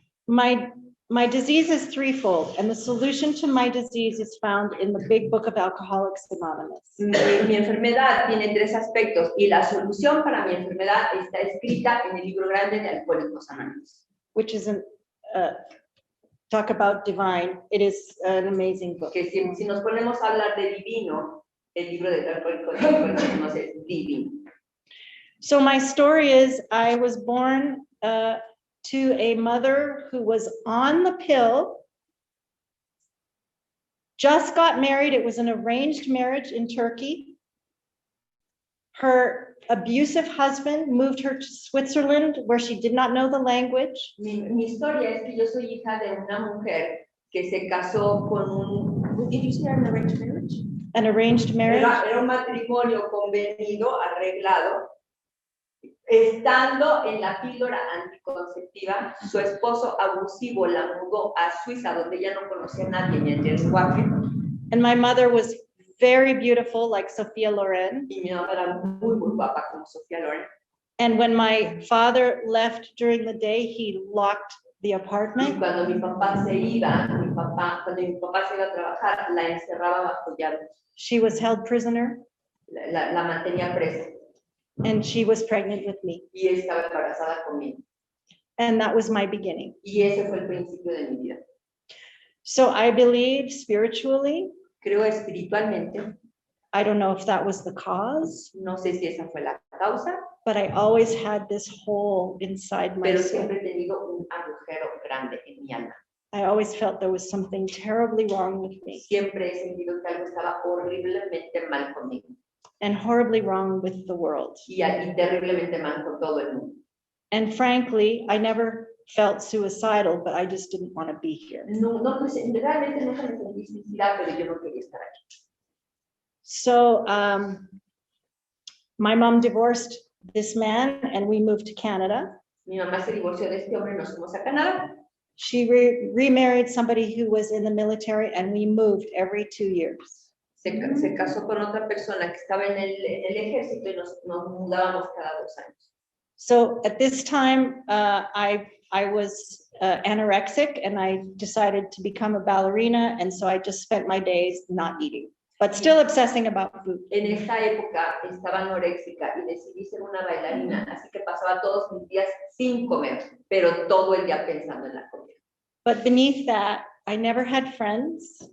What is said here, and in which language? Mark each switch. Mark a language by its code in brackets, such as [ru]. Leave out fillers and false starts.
[en] My disease is threefold, and the solution to my disease is found in the big book of Alcoholics Anonymous. [es] Mi enfermedad tiene tres aspectos y la solución para mi enfermedad está escrita en el libro grande de Alcohólicos Anónimos. [en] Which is talk about divine. It is an amazing book. [es] Que si nos ponemos a hablar de divino, el libro de Alcohólicos Anónimos es divino. [en] So my story is, I was born to a mother who was on the pill, just got married. It was an arranged marriage in Turkey. Her abusive husband moved her to Switzerland, where she did not know the language. [es] Mi historia es que yo soy hija de una mujer que se casó con un... [en] Did you say an arranged marriage? An arranged marriage. [es] Era un matrimonio convenido, arreglado. Estando en la píldora anticonceptiva, su esposo abusivo la mudó a Suiza, donde ella no conocía a nadie ni en el lenguaje. [en] And my mother was very beautiful, like Sophia Loren. [es] Y mi mamá era muy guapa, como Sofía Loren. [en] And when my father left during the day, he locked the [es] Y [en] apartment. [es] cuando mi papá se iba, cuando mi papá se iba a trabajar, la encerraba bajo llave. [en] She was held prisoner, [es] La mantenía presa. [en] and she was pregnant with me. [es] Y estaba embarazada conmigo. [en] And that was my beginning. [es] Y ese fue el principio de mi vida. [en] So I believe spiritually, [es] Creo espiritualmente, [en] I don't know if that was the cause, [es] no sé si esa fue la causa, [en] but I always had this hole inside my [es] pero [en] soul. [es] siempre he tenido un agujero grande en mi alma. [en] I always felt there was something terribly wrong with me [es] Siempre he sentido que algo estaba horriblemente mal conmigo [en] and horribly wrong with the world. [es] y terriblemente mal con todo el mundo. [en] And frankly, I never felt suicidal, but I just didn't want to be here. [es] Realmente nunca me sentí suicida, pero yo no quería estar aquí. [en] So my mom divorced this man and we moved to Canada. [es] Mi mamá se divorció de este hombre y nos fuimos a Canadá. [en] She remarried somebody who was in the military, and we moved every 2 years. [es] Se casó con otra persona que estaba en el ejército y nos mudábamos cada 2 años. [en] So at this time, I was anorexic, and I decided to become a ballerina, and so I just spent my days not eating, but still obsessing about food. [es] En esta época estaba anoréxica y decidí ser una bailarina, así que pasaba todos mis días sin comer, pero todo el día pensando en la comida. [en] But beneath that, I never had friends.